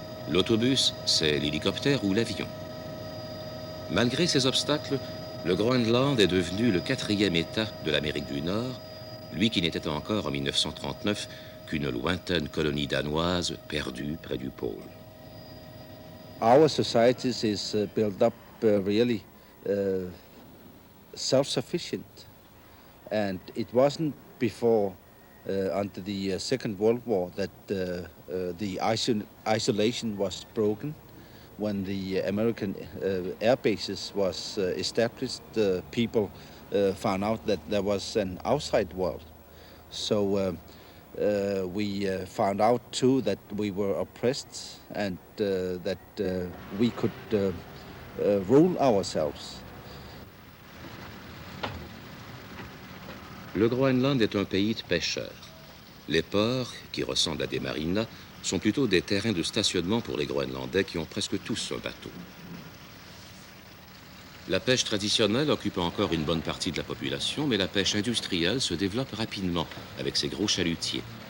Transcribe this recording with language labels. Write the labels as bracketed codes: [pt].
[fr] L'autobus, c'est l'hélicoptère ou l'avion. Malgré ces obstacles, le Groenland est devenu le 4e État de l'Amérique du Nord, lui qui n'était encore en 1939 qu'une lointaine colonie danoise perdue près du pôle. [en] Our societies is built up really self-sufficient, and it wasn't before under the Second World War that the isolation was broken. When the American air bases was established, people found out that there was an outside world. So we found out too that we were oppressed and that we could rule ourselves. [fr] Le Groenland est un pays de pêcheurs. Les ports, qui ressemblent à des marinas, sont plutôt des terrains de stationnement pour les Groenlandais qui ont presque tous un bateau. La pêche traditionnelle occupe encore une bonne partie de la population, mais la pêche industrielle se développe rapidement avec ses gros chalutiers.